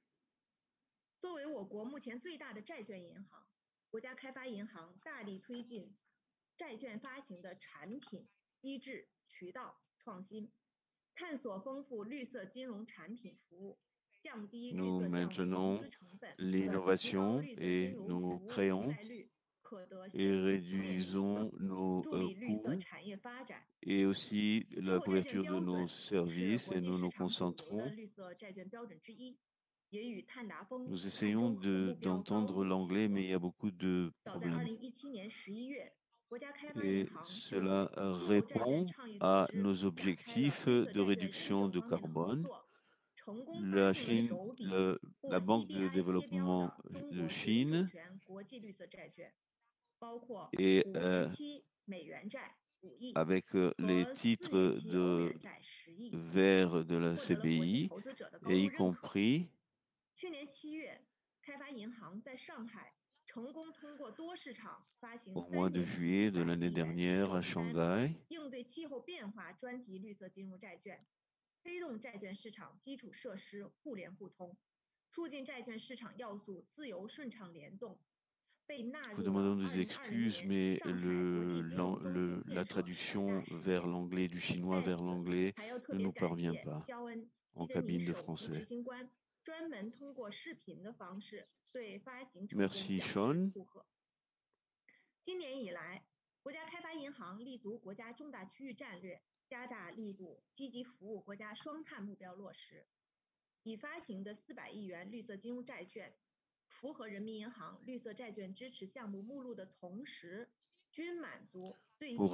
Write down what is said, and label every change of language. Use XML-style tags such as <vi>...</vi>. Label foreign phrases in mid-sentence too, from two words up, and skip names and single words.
<zh>作为我国目前最大的债券银行，国家开发银行大力推进债券发行的产品、机制、渠道创新，探索丰富绿色金融产品服务，降低绿色项目投资成本，</zh> <fr>l'innovation et nous créons et réduisons nos coûts et aussi la couverture de nos services et nous nous concentrons. Nous essayons d'entendre l'anglais, mais il y a beaucoup de problèmes. Et cela répond à nos objectifs de réduction de carbone. La Chine, la Banque de développement de Chine et</fr> <zh>美元债5亿</zh> <fr>avec les</fr> <zh>和4</zh> <fr>titres</fr> <zh>年期欧</zh> <fr>de</fr> <zh>元债10亿，</zh> <fr>verts de la</fr> <zh>获得了国际</zh> <fr>CBI,</fr> <zh>投资者的高</zh> <fr>et</fr> <zh>度</zh> <fr>y</fr> <zh>认可。</zh> <fr>compris</fr> <zh>去年7月，开发银行在上海成功通过多市场发行</zh> <fr>au mois</fr> <zh>3</zh> <fr>de</fr> <zh>年期</zh> <fr>juillet de</fr> <zh>100</zh> <fr>l'année</fr> <zh>亿元</zh> <fr>dernière à</fr> <zh>首单</zh> <fr>Shanghai</fr> <zh>应对气候变化专题绿色金融债券，推动债券市场基础设施互联互通，促进债券市场要素自由顺畅联动，被纳</zh> <fr>Nous</fr> <zh>入了</zh> <fr>demandons des</fr> <zh>2020</zh> <fr>excuses,</fr> <zh>年</zh> <fr>mais</fr> <zh>上海国际金融中心</zh> <fr>la</fr> <zh>建设百</zh> <fr>traduction</fr> <zh>大事</zh> <fr>vers</fr> <zh>件。</zh> <fr>l'anglais, du chinois</fr> <zh>在</zh> <fr>vers</fr> <zh>此</zh> <fr>l'anglais</fr> <zh>还要特</zh> <fr>ne</fr> <zh>别</zh> <fr>nous</fr> <zh>感</zh> <fr>parvient</fr> <zh>谢</zh> <fr>pas</fr> <zh>肖恩</zh> <fr>en</fr> <zh>伊根尼</zh> <fr>cabine de</fr> <zh>首席执</zh> <fr>français.</fr> <zh>行官，专门通过视频的方式对发行成功</zh> <fr>Merci</fr> <zh>表示</zh> <fr>Sean.</fr> <zh>祝贺。今年以来，国家开发银行立足国家重大区域战略，加大力度，积极服务国家双碳目标落实，已发行的400亿元绿色金融债券，符合人民银行绿色债券支持项目目录的同时，均满足最新</zh>